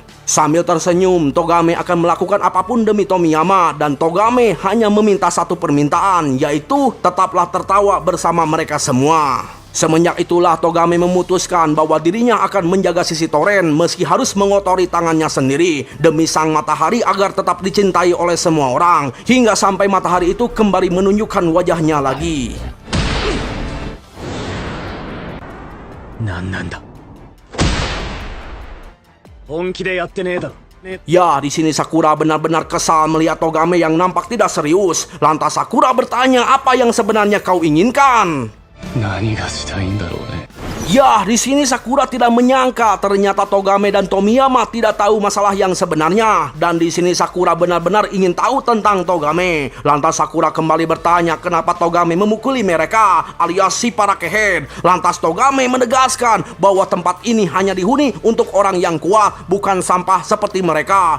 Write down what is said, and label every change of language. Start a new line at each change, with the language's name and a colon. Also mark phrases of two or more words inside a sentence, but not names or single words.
Indonesian: Sambil tersenyum, Togame akan melakukan apapun demi Tomiyama, dan Togame hanya meminta satu permintaan, yaitu tetaplah tertawa bersama mereka semua. Semenjak itulah Togame memutuskan bahwa dirinya akan menjaga sisi Toren meski harus mengotori tangannya sendiri demi sang matahari agar tetap dicintai oleh semua orang, hingga sampai matahari itu kembali menunjukkan wajahnya lagi.
Japanese: なんなんだ本気でやってねえだろ
Indonesian: Ya, di sini Sakura benar-benar kesal melihat Togame yang nampak tidak serius. Lantas Sakura bertanya, apa yang sebenarnya kau inginkan?
Japanese: 何がしたいんだろうね
Indonesian: Ya, di sini Sakura tidak menyangka ternyata Togame dan Tomiyama tidak tahu masalah yang sebenarnya. Dan di sini Sakura benar-benar ingin tahu tentang Togame. Lantas Sakura kembali bertanya kenapa Togame memukuli mereka alias si para kehead. Lantas Togame menegaskan bahwa tempat ini hanya dihuni untuk orang yang kuat, bukan sampah seperti mereka.